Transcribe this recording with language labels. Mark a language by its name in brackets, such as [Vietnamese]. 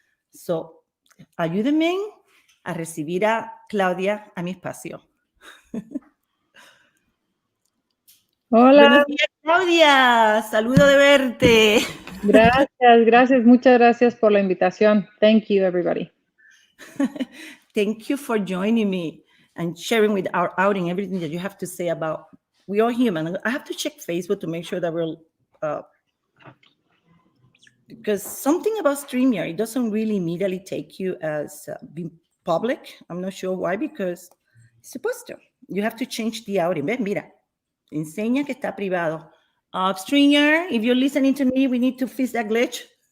[Spanish] So, ayúdenme a recibir a Claudia a mi espacio. Hola. Buenos días, Claudia. Saludo de verte. Gracias. Muchas gracias por la invitación. [English] Thank you, everybody. Thank you for joining me and sharing with our outing everything that you have to say about we are human. I have to check Facebook to make sure that we're because something about StreamYard, it doesn't really immediately take you as being public. I'm not sure why, because it's supposed to. You have to change the outing. [Spanish] ¿Ves? Mira, enseña que está privado. [English] StreamYard, if you're listening to me, we need to fix that glitch.